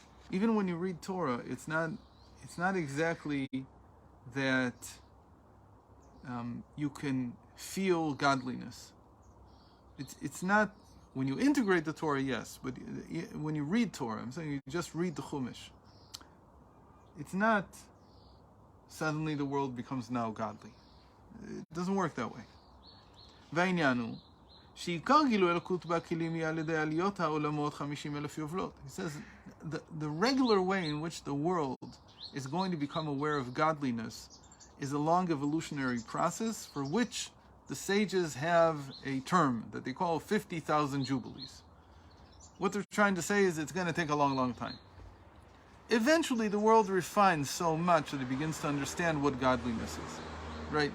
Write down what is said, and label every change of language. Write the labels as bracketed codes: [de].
[en] Even when you read Torah, it's not exactly that you can feel godliness. It's not, when you integrate the Torah, yes, but when you read Torah, I'm saying you just read the Chumash, it's not suddenly the world becomes now godly. It doesn't work that way. [he] V'ainyanu, שעיקר גילוי אלוקות בכלים יהיה על ידי עליות העולמות 50,000 יובלות. [en] He says the regular way in which the world is going to become aware of godliness is a long evolutionary process for which the sages have a term that they call 50,000 jubilees. What they're trying to say is it's going to take a long, long time. Eventually the world refines so much that it begins to understand what godliness is. Right?